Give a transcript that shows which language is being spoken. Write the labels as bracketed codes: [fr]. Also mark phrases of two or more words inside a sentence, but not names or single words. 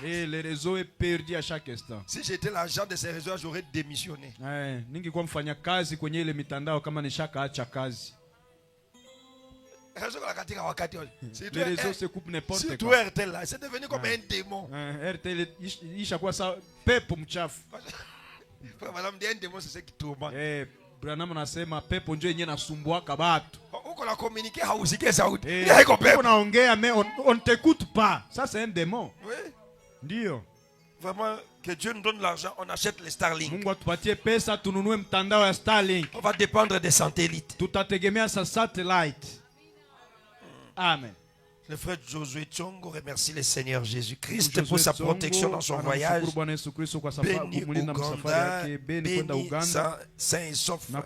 [fr] Le réseau est perdu à chaque instant. Si j'étais l'agent de ces réseaux, j'aurais démissionné. Les réseaux se coupent n'importe quoi. Surtout RTL là, c'est devenu comme un démon. RTL, [sw] pepo mchafu. [fr] Voilà, un démon, c'est ce qui tourmente. [sw] Branham anasema pepo ndio yenyewe nasumbuaka watu. Uko na communiquer hausikie sauti. [fr] Unaongea mais on ne t'écoute pas. Ça c'est un démon. Oui. [sw] Ndio. [fr] Vraiment que Dieu nous donne l'argent, on achète les Starlink. [sw] Mungu atupatie pesa tununue mtandao ya Starlink. [fr] On va dépendre des satellites. [sw] Tutategemea sa satellite. [fr] Amen. Le frère Josué Tchongo remercie le Seigneur Jésus-Christ pour sa protection dans son voyage. Béni Ouganda, béni saint et sauf.